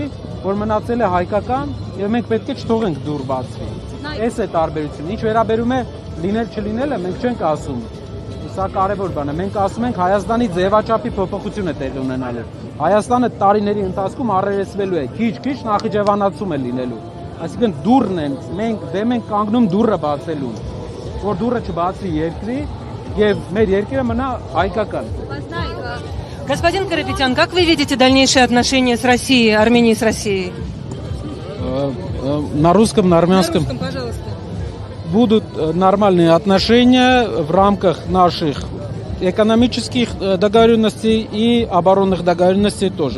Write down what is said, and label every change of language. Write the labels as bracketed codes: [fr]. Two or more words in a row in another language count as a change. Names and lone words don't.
[hy] որ մնացել է հայկական եւ մենք պետք է չթողենք դուր բացվի։ Այս է տարբերությունը։ Ինչ վերաբերում է լինել չլինելը, մենք չենք ասում։ Սա կարևոր բան է։ Մենք ասում ենք Հայաստանի ձևաչափի փոփոխություն է տեղի ունենալու։ Հայաստանը տարիների ընթացքում առերեսվելու է, քիչ-քիչ նախիջևանացում է լինելու։ Այսինքն դուռն են, մենք կանգնում դուռը բացելուն, որ դուռը չբացվի երկրի եւ մեր երկիրը мնա հայկական։ [ru] Господин Карапетян, как вы видите дальнейшие отношения с Россией, Арменией с Россией? На русском, на армянском. На русском, пожалуйста. Будут нормальные отношения в рамках наших экономических договоренностей и оборонных договоренностей тоже.